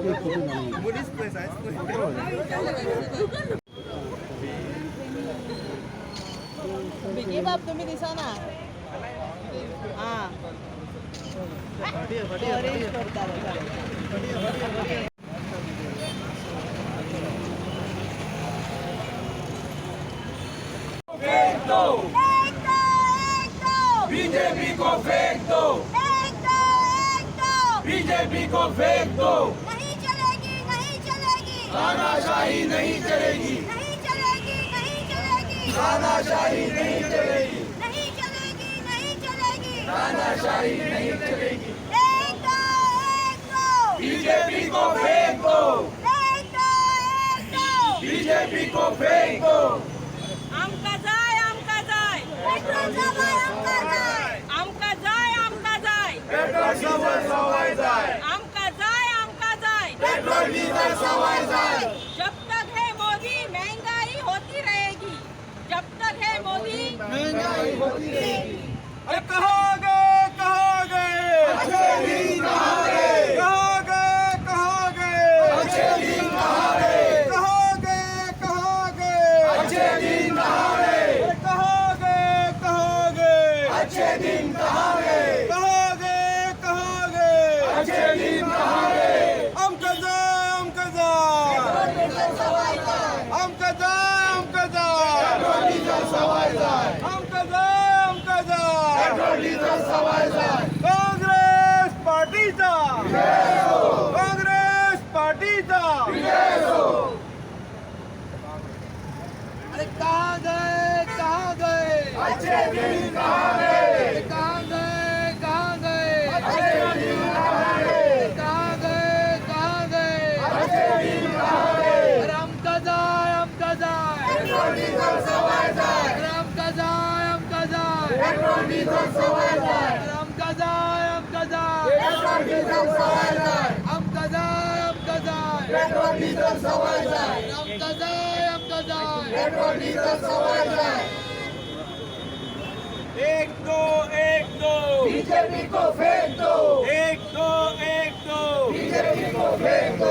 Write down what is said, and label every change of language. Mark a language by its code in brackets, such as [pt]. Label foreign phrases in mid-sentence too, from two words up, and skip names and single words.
[kok] बिगी बाप तुम्ही दिसा ना हां अरेंज करता [hi] बीजेपी को फेंक दो, बीजेपी को फेंक दो, नहीं चलेगी नहीं चलेगी तानाशाही नहीं चलेगी, नहीं चलेगी नहीं चलेगी तानाशाही नहीं चलेगी, नहीं चलेगी नहीं चलेगी तानाशाही नहीं चलेगी, एक दो बीजेपी को फेंक दो, एक दो बीजेपी को फेंक दो, [kok] आमका जाय पेट्रोल सवाय आमका जाय आमका जाय पेट्रोल डिझेल सवाय जाय, आमका जाय पेट्रोल डिझेल सवाय जाय, [hi] जब तक है मोदी महंगाई होती रहेगी जब तक है मोदी महंगाई होती रहेगी। अरे कहाँ गए अच्छे दिन कहाँ गए, कहाँ गए अच्छे दिन कहाँ गए, कहाँ गए अच्छे दिन कहाँ गए, कहाँ गए अच्छे दिन कहाँ गए, कहाँ गए अच्छे दिन कहाँ गए, [kok] आमका जाय आमका जाय पेट्रोल डिझेल सवाय जाय, आमका जाय पेट्रोल डिझेल सवाय जाय, काँग्रेस पार्टीचा काँग्रेस पार्टीचा [hi] अरे कहाँ गए अच्छे दिन कहाँ गए, कहाँ गए अच्छे दिन कहाँ गए, कहाँ गए अच्छे दिन कहाँ गए, [kok] अरे हमका जाय पेट्रोल डिझेल सवाय जाय, अरे हमका जाय पेट्रोल डिझेल सवाय जाय, अरे हमका जाय पेट्रोल डिझेल सवाय जाय, हमका जाय पेट्रोल डिझेल सवाय जाय, हमका जाय पेट्रोल डिझेल सवाय जाय, [hi] एक दो बीजेपी को फेंक दो, एक दो बीजेपी को फेंक दो,